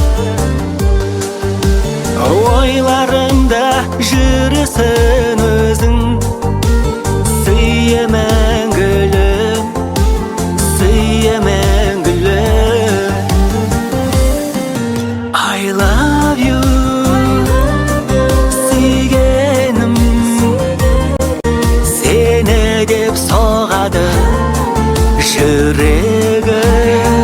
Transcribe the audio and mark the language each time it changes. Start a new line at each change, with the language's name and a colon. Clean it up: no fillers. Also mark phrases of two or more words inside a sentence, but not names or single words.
Kazakh: Ойларымда жүрісің өзің, сүйе мәңгілім, сүйе мәңгілім.
English: I love you,
Kazakh: сүйгенім, сені деп соғады жүрегім.